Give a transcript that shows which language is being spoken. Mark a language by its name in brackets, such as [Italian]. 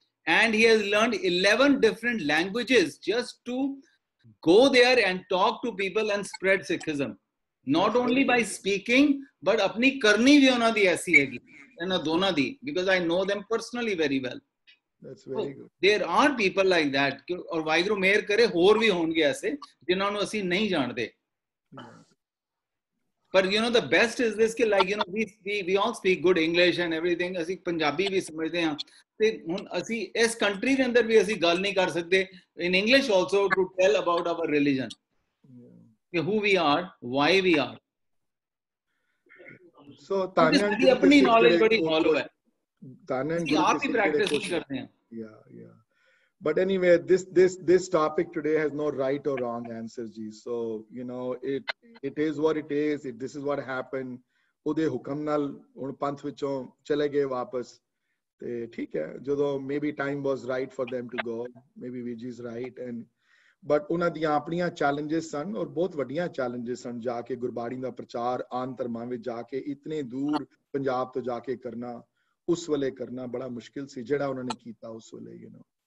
[English] And he has learned 11 different languages just to go there and talk to people and spread Sikhism. Not only by speaking, but [Punjabi] apni karni bhi ona di aisi hai na dona di, [English] because I know them personally very well. That's very good. There are people like that. [Punjabi] Aur Vaheguru meher kare ਹੋਰ ਵੀ ਹੋਣਗੇ ਐਸੇ ਜਿਨ੍ਹਾਂ ਨੂੰ ਅਸੀਂ ਨਹੀਂ ਜਾਣਦੇ. [English] But you know the best is this कि like you know we all speak good English and everything. [Punjabi] ਅਸੀਂ ਪੰਜਾਬੀ ਵੀ ਸਮਝਦੇ ਹਾਂ ਤੇ ਹੁਣ ਅਸੀਂ ਇਸ ਕੰਟਰੀ ਦੇ ਅੰਦਰ ਵੀ ਅਸੀਂ ਗੱਲ ਨਹੀਂ ਕਰ ਸਕਦੇ [English] in English also to tell about our religion. Who we are, why we are. So Tanya [Hindi] जी अपनी knowledge बड़ी follow है. Tanya आप ही practice नहीं करते हैं. [English] Yeah. But anyway, this topic today has no right or wrong answers, ji. So you know it is what it is. This is what happened. [Punjabi] ਉਹਦੇ ਹੁਕਮ ਨਾਲ ਹੁਣ ਪੰਥ ਵਿੱਚੋਂ ਚਲੇ ਗਏ ਵਾਪਸ ਤੇ ਠੀਕ ਹੈ ਜਦੋਂ [English] maybe time was right for them to go. Maybe Viji is right and [Punjabi] but ਉਹਨਾਂ ਦੀਆਂ ਆਪਣੀਆਂ ਚੈਲੰਜਸ ਸਨ ਔਰ ਬਹੁਤ ਵੱਡੀਆਂ ਚੈਲੰਜਸ ਸਨ ਜਾ ਕੇ ਗੁਰਬਾਣੀ ਦਾ ਪ੍ਰਚਾਰ ਆਨ ਧਰਮਾਂ ਵਿੱਚ ਜਾ ਕੇ ਇਤਨੇ ਦੂਰ ਪੰਜਾਬ ਤੋਂ ਜਾ ਕੇ ਕਰਨਾ ਉਸ ਵੇਲੇ ਕਰਨਾ ਬੜਾ ਮੁਸ਼ਕਿਲ ਸੀ ਜਿਹੜਾ ਉਹਨਾਂ ਨੇ ਕੀਤਾ ਉਸ ਵੇਲੇ [English] you know